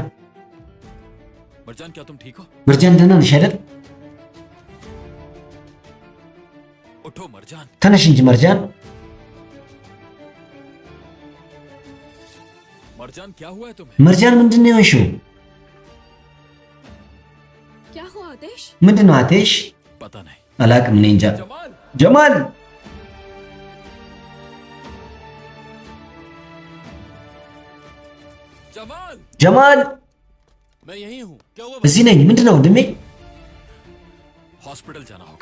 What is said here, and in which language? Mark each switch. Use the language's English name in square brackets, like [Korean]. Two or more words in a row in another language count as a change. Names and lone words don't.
[Hindi] मर्जान क्या तुम ठीक हो? [Amharic] መርጃን ደህና ነሽ አይደል [Hindi] उठो मर्जान। [Amharic] ተነሽ እንጂ መርጃን [Hindi] मर्जान क्या हुआ है तुम्हें? [Amharic] መርጃን ምንድን ነው የሆንሽው [Hindi] क्या हुआ आतिश? [Amharic] ምንድን ነው አትሽ [Hindi] पता नहीं। [Amharic] አላቅም እኔ እንጃ [Hindi] जमाल [Amharic] ጀማል [Hindi] जमाल [Amharic] ጀማል [Hindi] मैं यहीं हूँ। क्या हुआ? [Amharic] እዚህ ነኝ ምንድን ነው ወንድሜ [Hindi] हॉस्पिटल जाना होगा।